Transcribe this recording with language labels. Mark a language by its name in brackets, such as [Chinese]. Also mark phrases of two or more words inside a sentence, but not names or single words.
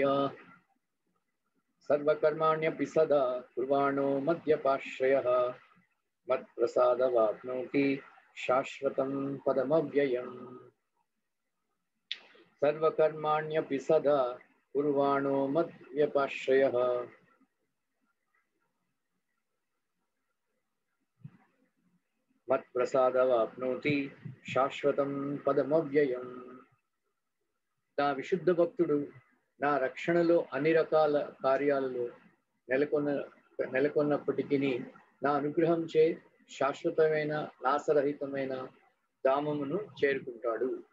[Sanskrit] सर्वकर्माण्यपि सदा कुर्वाणो मद्यपाश्रयः, मत्प्रसादवाप्नोति शाश्वतं पदमव्ययम्। सर्वकर्माण्यपि सदा कुर्वाणो मद्व्यपाश्रयः, మత్ ప్రసాదవాప్నోతి శాశ్వతం పదమవ్యయం. [Telugu] నా విశుద్ధ భక్తుడు నా రక్షణలో అన్ని రకాల కార్యాలలో నెలకొన్నప్పటికీ నా అనుగ్రహం చే శాశ్వతమైన నాశరహితమైన ధామమును చేరుకుంటాడు.